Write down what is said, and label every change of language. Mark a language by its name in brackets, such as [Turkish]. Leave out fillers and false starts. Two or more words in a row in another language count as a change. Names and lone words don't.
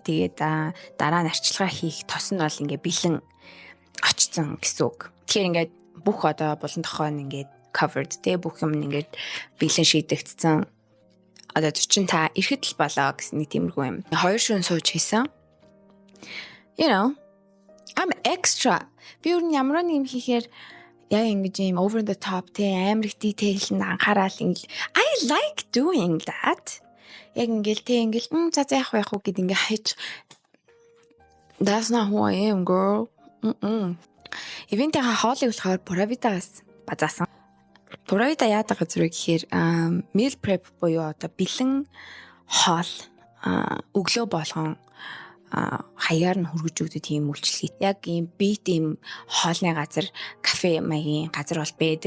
[Mongolian] Тэгээд дараа нь арчилгаа хийх тос нь бол ингээ бэлэн очсон гэсэн үг. Тэгэхээр ингээд бүх одоо булан тохой нь ингээд covered те бүх юм ингээд бэлэн шийдэгдсэн. Одоо 40 та ирэхэд л болоо гэсэн нэг тиймэрхүү юм. 2 шөнө сууж хийсэн. [English] You know, I'm extra. [Mongolian] Би юу ямар нэг юм хийхээр яа ингэж юм [English] over the top [Mongolian] те амар их detail-д анхаарал ингээл [English] I like doing that. [Mongolian] Яг ингээл те ингээл за яах вэ гэд ингээ хайж [English] That's not who I am, girl. [Mongolian] Ивентийн хоолыг болохоор Puravita-гаас базаасан. Puravita яадаг газар вэ гэхээр [English] meal prep [Mongolian] буюу одоо бэлэн хоол өглөө болгон хаяар нь хүргэж өгдөг тийм үйлчлэгээ. Яг ийм бит ийм хоолны газар, кафе маягийн газар бол байдаг.